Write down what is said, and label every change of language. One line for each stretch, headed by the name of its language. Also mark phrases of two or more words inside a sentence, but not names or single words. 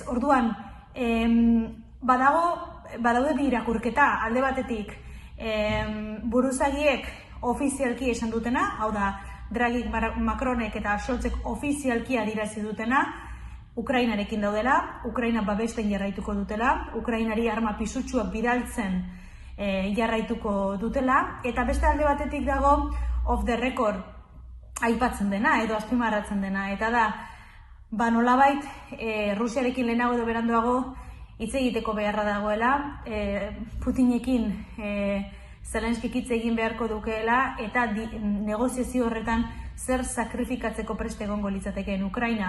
Basque: Orduan, badaude bi irakurketa, alde batetik, buruzagiek ofizialki esan dutena, hau da, Draghi, Macronek eta Scholzek ofizialki adirazi dutena, Ukrainarekin daudela, Ukraina babesten jarraituko dutela, Ukrainari arma pisutsuak bidaltzen jarraituko dutela, eta beste alde batetik dago,
English: off the record
Basque: aipatzen dena, edo azpimarratzen dena, eta da, nolabait, Rusiarekin lehenago edo beranduago hitz egiteko beharra dagoela, Putinekin Zelenskik hitz egin beharko dukeela, eta negoziazio horretan zer sakrifikatzeko preste egongo litzatekeen Ukraina.